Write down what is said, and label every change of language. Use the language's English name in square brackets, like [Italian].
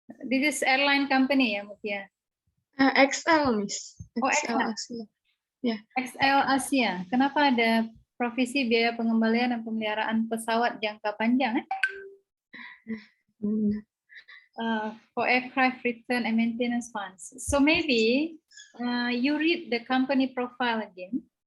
[English] This is airline company, ya, Mutia? XL, Miss. Oh, XL XL. Asia. Yeah. XL Asia. [Indonesian] Kenapa ada provisi biaya pengembalian dan pemeliharaan pesawat jangka panjang? [English] For aircraft return and maintenance funds. So maybe you read the company profile again.